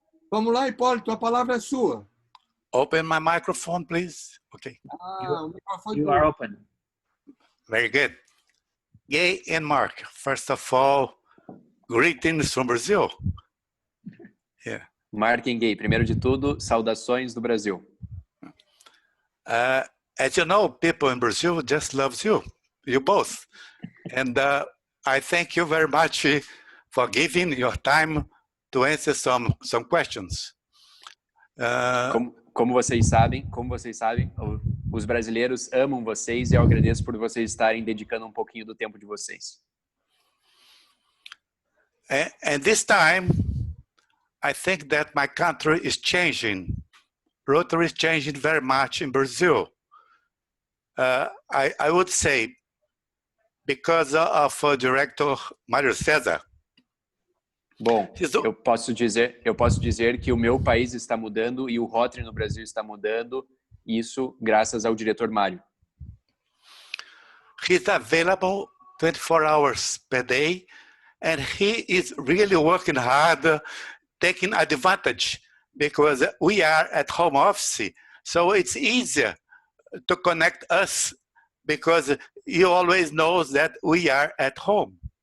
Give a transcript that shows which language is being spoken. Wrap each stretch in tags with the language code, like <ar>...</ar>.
<pt>Vamos lá, Hipólito, a palavra é sua.</pt> <en>Open my microphone, please. Okay.</en> <pt>O microfone</pt> <en>You are open. Very good. Gay and Mark, first of all, greetings from Brazil. Yeah.</en> <pt>Mark and Gay, primeiro de tudo, saudações do Brasil.</pt> <en>As you know, people in Brazil just loves you both. And I thank you very much for giving your time to answer some questions.</en> <pt>Como vocês sabem, os brasileiros amam vocês e eu agradeço por vocês estarem dedicando um pouquinho do tempo de vocês.</pt> <en>And this time, I think that my country is changing. Rotary is changing very much in Brazil. I would say because of Director Mário César.</en> <pt>Bom, eu posso dizer que o meu país está mudando e o Rotary no Brasil está mudando, isso graças ao diretor Mário.</pt> <en>He's available 24 hours per day and he is really working hard, taking advantage because we are at home office, so it's easier to connect us because he always knows that we are at home.</en>